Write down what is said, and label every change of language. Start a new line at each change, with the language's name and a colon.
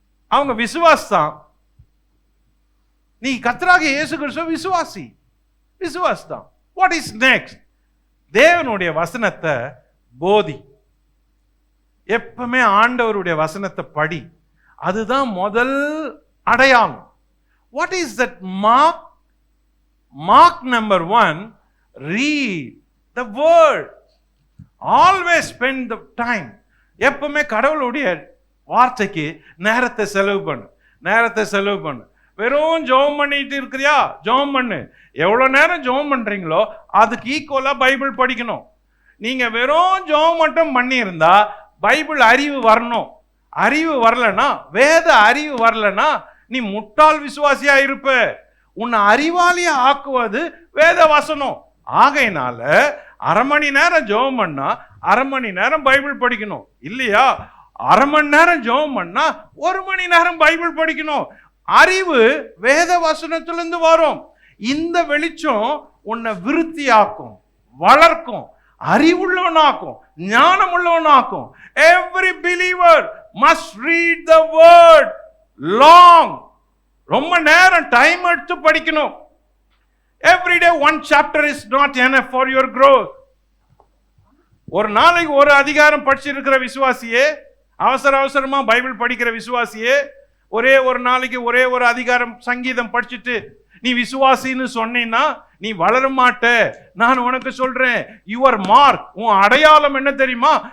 Tamil: அவங்க விசுவாசம். நீ கர்த்தராகிய இயேசு கிறிஸ்து விசுவாசி, விசுவாசம். What is next? தேவனுடைய வசனத்தை போதி. எப்பவுமே ஆண்டவருடைய வசனத்தை படி, அதுதான் முதல் அடையாளம்.
English: What is that mark? Mark number 1, read the word. Always spend the time.
Tamil: எப்பவுமே கடவுளுடைய வார்த்தைக்கு நேரத்தை செலவு பண்ணு, நேரத்தை செலவு பண்ணு. வெறும் ஜெபம் பண்ணிட்டு இருக்கிறியா? ஜெபம் பண்ணு. எவ்வளவு நேரம் ஜெபம் பண்றீங்களோ அதுக்கு ஈக்குவலா பைபிள் படிக்கணும். நீங்க வெறும் ஜெபம் மட்டும் பண்ணி இருந்தா பைபிள் அறிவு வரணும். அறிவு வரலனா, வேத அறிவு வரலனா நீ முட்டாள் விசுவாசியா இருப்ப. உன்னை அறிவாளியா ஆக்குவது வேத வசனம். ஆகையினால 1/2 மணி நேரம் ஜெபம் பண்ணா 1/2 மணி நேரம் பைபிள் படிக்கணும். இல்லையா, 1/2 மணி நேரம் ஜெபம் பண்ணா 1 மணி நேரம் பைபிள் படிக்கணும். அறிவு வேத வசனத்திலிருந்து வரும். இந்த வெளிச்சம் உன்னை விருத்தியாக்கும், வளர்க்கும், அறிவுள்ளவனாக்கும், ஞானம் உள்ளவனாக்கும்.
English: Every believer must read the word long.
Tamil: ரொம்ப நேரம் டைம் எடுத்து படிக்கணும். Every day 1 chapter is not enough for your growth. ஒரு நாளைக்கு ஒரு அதிகாரம் படிச்சிருக்கிற விசுவாசியே, அவசரமா பைபிள் படிக்கிற விசுவாசியே, ஒரே ஒரு நாளைக்கு ஒரே ஒரு அதிகாரம் சங்கீதம் படிச்சுட்டு நீ விசுவாசின்னு சொன்னீன்னா நீ வளர மாட்ட. நான் உனக்கு சொல்றேன், யுவர் மார்க், உன் அடையாளம் என்ன தெரியுமா?